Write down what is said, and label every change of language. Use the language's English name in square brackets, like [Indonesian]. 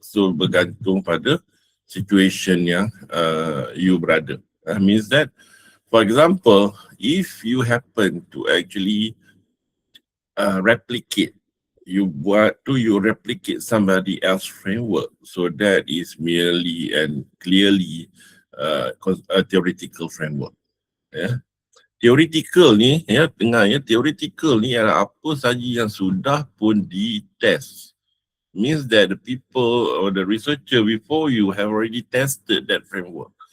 [Malay] So bergantung pada situation yang you berada. [English] Means that, for example, if you happen to actually replicate, you replicate somebody else framework, so that is merely and clearly a theoretical framework. [Malay] Ya, theoretical ni, ya, dengar ya, theoretical ni adalah apa saja yang sudah pun ditest. [English] Means that the people or the researcher before you have already tested that framework.